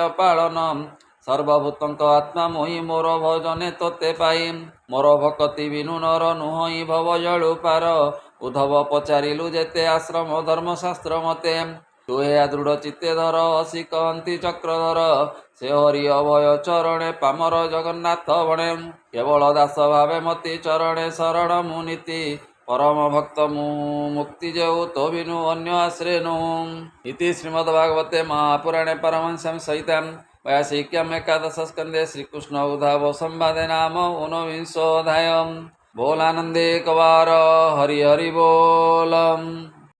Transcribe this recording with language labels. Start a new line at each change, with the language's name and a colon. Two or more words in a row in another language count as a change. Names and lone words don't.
Odia: ପାଳନ ସର୍ବଭୂତଙ୍କ ଆତ୍ମା ମୋହି ମୋର ଭଜନେ ତୋତେ ପାଇ ମୋର ଭକତି ବିନୁ ନର ନୁହଁ ଭବ ଜଳୁ ପାର ଉଦ୍ଧବ ପଚାରିଲୁ ଯେତେ ଆଶ୍ରମ ଧର୍ମଶାସ୍ତ୍ର ମତେ ତୁ ଏହା ଦୃଢ଼ ଚିତ୍ତେ ଧର ଅସି କହନ୍ତି ଚକ୍ରଧର ସେ ହରି ଅଭୟ ଚରଣେ ପାମର ଜଗନ୍ନାଥ ବଣେ କେବଳ ଦାସ ଭାବେ ମତି ଚରଣେ ଶରଣ ମୁଁ ନୀତି ପରମ ଭକ୍ତ ମୁକ୍ତି ଯେଉ ତୋ ବିନୁ ଅନ୍ୟ ଆଶ୍ରୟ ନୁ
Sanskrit: इति श्रीमद्भागवते महापुराणे परमहंस्यां सहितां वैयासिक्याम् एकादश स्कन्धे श्रीकृष्ण उद्धाव संवादे नाम ऊनविंशोऽध्यायः बोलानन्दे कवार हरि हरि बोलम्।